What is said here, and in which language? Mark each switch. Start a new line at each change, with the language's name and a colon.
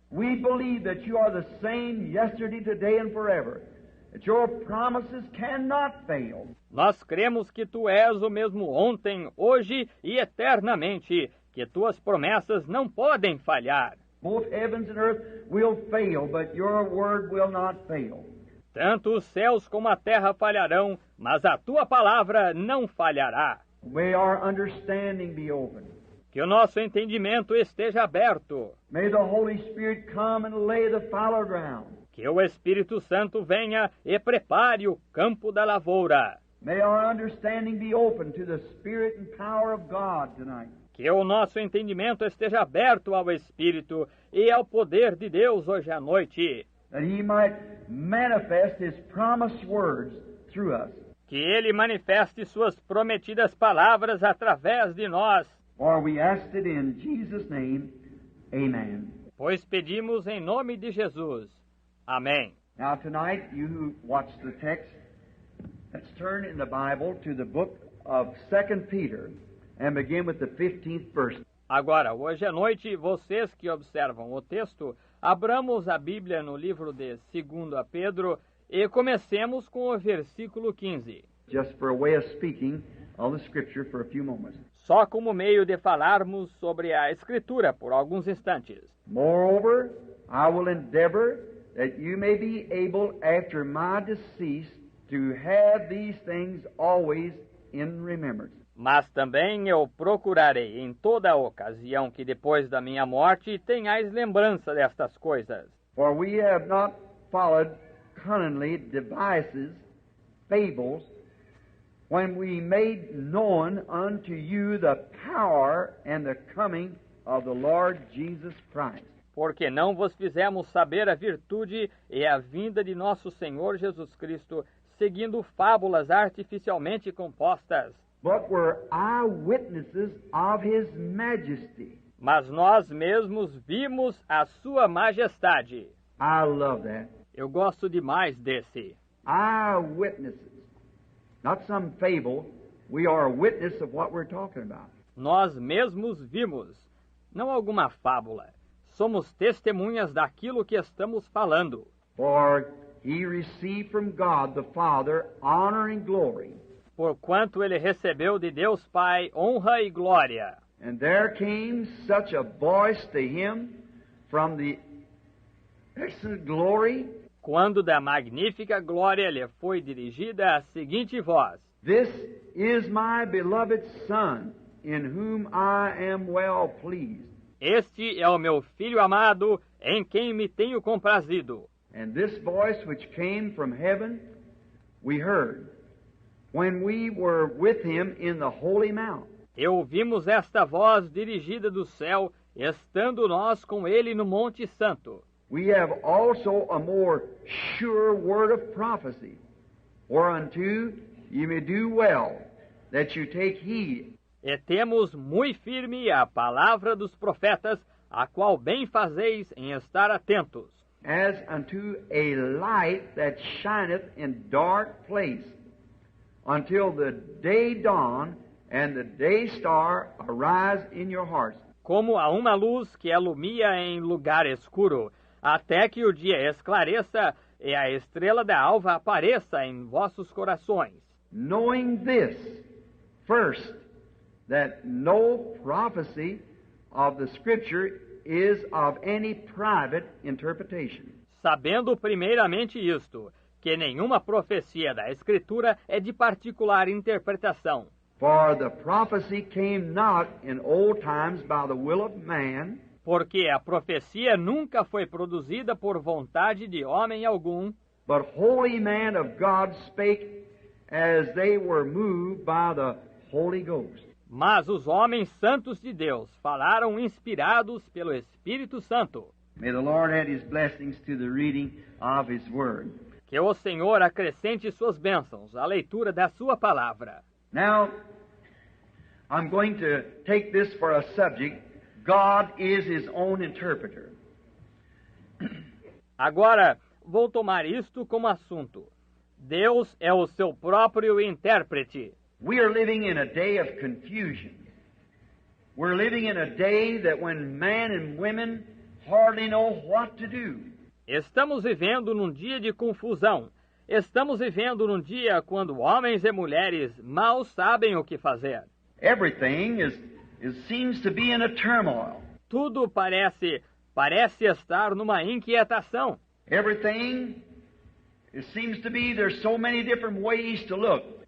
English: We believe that you are the same yesterday, today, and forever. That your promises cannot fail.
Portuguese: Nós cremos que tu és o mesmo ontem, hoje e eternamente, que tuas promessas não podem falhar.
English: Both heavens and earth will fail, but your word will not fail.
Portuguese: Tanto os céus como a terra falharão, mas a tua palavra não falhará.
English: May our understanding be open.
Portuguese: Que o nosso entendimento esteja aberto.
English: May the Holy Spirit come and lay the fallow ground.
Portuguese: Que o Espírito Santo venha e prepare o campo da lavoura.
English: May our understanding be open to the Spirit and power of God tonight.
Portuguese: Que o nosso entendimento esteja aberto ao Espírito e ao poder de Deus hoje à noite.
English: That He might manifest His promised words through us.
Portuguese: Que Ele manifeste suas prometidas palavras através de nós.
English: For we asked it in Jesus' name, amen.
Portuguese: Pois pedimos em nome de Jesus. Amém.
English: Now tonight, you who watch the text, Let's turn in the Bible to the book of 2 Peter and begin with the 15th verse.
Portuguese: Agora, hoje à noite, vocês que observam o texto, abramos a Bíblia no livro de 2 Pedro e comecemos com o versículo 15.
English: Just for a way of speaking of the Scripture for a few moments.
Portuguese: Só como meio de falarmos sobre a Escritura por alguns instantes.
English: Moreover, I will endeavor that you may be able after my decease to have these things always in remembrance.
Portuguese: Mas também eu procurarei em toda ocasião que depois da minha morte tenhais lembrança destas coisas.
English: For we have not followed cunningly devices, fables, when we made known unto you the power and the coming of the Lord Jesus Christ.
Portuguese: Porque não vos fizemos saber a virtude e a vinda de nosso Senhor Jesus Cristo, seguindo fábulas artificialmente compostas.
English: But were eyewitnesses of His majesty.
Portuguese: Mas nós mesmos vimos a sua majestade.
English: I love that.
Portuguese: Eu gosto demais desse.
English: Eyewitnesses. Not some fable. We are a witness of what we're talking about.
Portuguese: Nós mesmos vimos, não alguma fábula. Somos testemunhas daquilo que estamos falando.
English: For He received from God the Father honor and glory.
Portuguese: Porquanto ele recebeu de Deus Pai honra e glória.
English: And there came such a voice to him from the excellent glory.
Portuguese: Quando da magnífica glória lhe foi dirigida a seguinte voz:
English: This is my beloved Son, in whom I am well pleased.
Portuguese: Este é o meu Filho amado, em quem me tenho comprazido.
English: And this voice which came from heaven, we heard, when we were with him in the holy mount.
Portuguese: E ouvimos esta voz dirigida do céu, estando nós com ele no Monte Santo.
English: We have also a more sure word of prophecy, whereunto ye may do well, that you take heed.
Portuguese: E temos muito firme a palavra dos profetas, a qual bem fazeis em estar atentos.
English: As unto a light that shineth in dark place, until the day dawn and the day star arise in your hearts.
Portuguese: Como a uma luz que alumia em lugar escuro, até que o dia esclareça e a estrela da alva apareça em vossos corações.
English: Knowing this, first, that no prophecy of the Scripture is of any private interpretation.
Portuguese: Sabendo primeiramente isto, que nenhuma profecia da Escritura é de particular interpretação.
English: For the prophecy came not in old times by the will of man,
Portuguese: Porque a profecia nunca foi produzida por vontade de homem algum,
English: but holy men of God spake as they were moved by the Holy Ghost.
Portuguese: mas os homens santos de Deus falaram inspirados pelo Espírito Santo.
English: May the Lord add His blessings to the reading of His Word.
Portuguese: Que o Senhor acrescente suas bênçãos à leitura da sua palavra.
English: Now, I'm going to take this for a subject. God is His own interpreter.
Portuguese: Agora, vou tomar isto como assunto. Deus é o seu próprio intérprete.
English: We are living in a day of confusion. We're living in a day that when men and women hardly know what to do.
Portuguese: Estamos vivendo num dia de confusão. Estamos vivendo num dia quando homens e mulheres mal sabem o que fazer.
English: Everything seems to be in a turmoil.
Portuguese: Tudo parece estar numa inquietação.
English: Everything, it seems to be there's so many different ways to look.